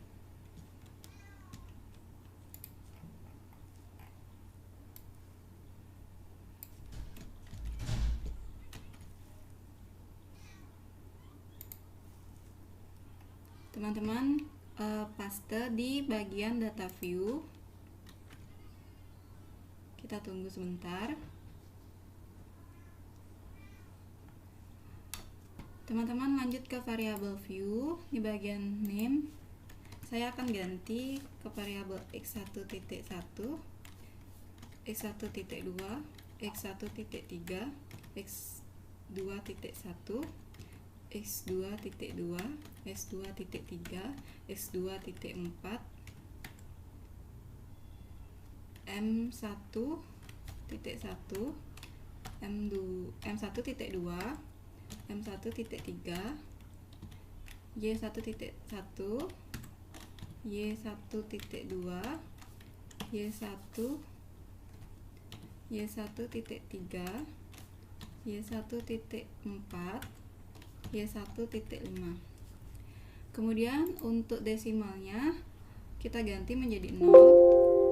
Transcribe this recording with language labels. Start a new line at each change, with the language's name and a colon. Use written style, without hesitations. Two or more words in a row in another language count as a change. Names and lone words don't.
Indonesian: Teman-teman paste di bagian
English: data view.
Indonesian: Kita tunggu sebentar. Teman-teman lanjut ke variabel view di bagian name. Saya akan ganti ke variabel x1.1, x1.2, x1.3, x2.1, x2.2, x2.3, x2.4, M1.1, M1.2, M1.3, Y1.1, Y1.2, Y1, Y1.3, Y1.4, Y1.5. Kemudian untuk desimalnya kita ganti menjadi 0.